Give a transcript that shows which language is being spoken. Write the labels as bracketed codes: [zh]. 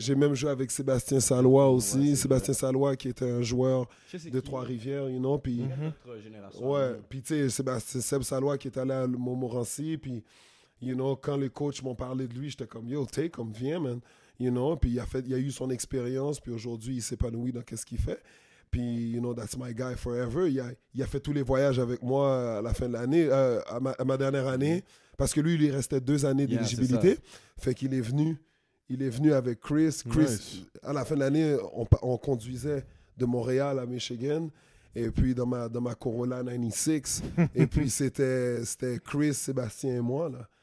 [fr] J'ai même joué avec Sébastien Salois aussi. Ouais, Sébastien Salois qui était un joueur de Trois-Rivières, [en] you know. [fr] Puis, notre génération. Ouais, puis tu sais, Seb Salois qui est allé à Montmorency, puis, [en] you know, [fr] quand les coachs m'ont parlé de lui, j'étais comme, yo, comme viens, man. [en] You know, [fr] puis il a eu son expérience, puis aujourd'hui, il s'épanouit dans qu'est-ce qu'il fait. [en] Puis, you know, that's my guy forever. [fr] Il a fait tous les voyages avec moi à la fin de l'année, à ma dernière année, parce que lui, il lui restait 2 années d'éligibilité. Fait qu'il est venu avec Chris. Nice. À la fin de l'année, on conduisait de Montréal à Michigan. Et puis, dans ma Corolla 96. Et puis, c'était Chris, Sébastien et moi, là.